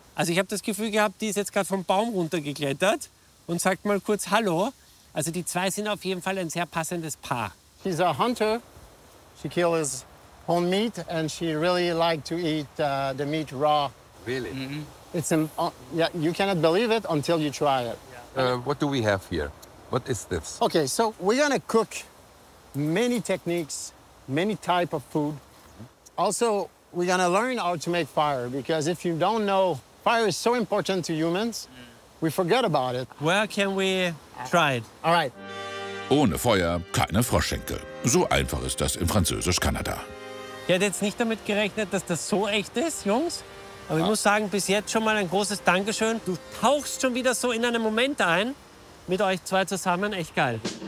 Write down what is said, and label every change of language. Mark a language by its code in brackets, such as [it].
[de] also ich habe das Gefühl gehabt, die ist jetzt gerade vom Baum runtergeklettert und sagt mal kurz Hallo. Also die zwei sind auf jeden Fall ein sehr passendes Paar. [en] She's a hunter. She kills own meat, and she really likes to eat the meat raw. Really? Yeah, you cannot believe it until you try it. What do we have here? What is this? Okay, so we're gonna cook many techniques, many type of food. Also, we're gonna learn how to make fire, because if you don't know, fire is so important to humans. We forget about it. Where can we try it? All right. [de] Ohne Feuer keine Froschschenkel. So einfach ist das in Französisch-Kanada. Ich hätte jetzt nicht damit gerechnet, dass das so echt ist, Jungs. Aber ich muss sagen, bis jetzt schon mal ein großes Dankeschön. Du tauchst schon wieder so in einen Moment ein. Mit euch zwei zusammen, echt geil.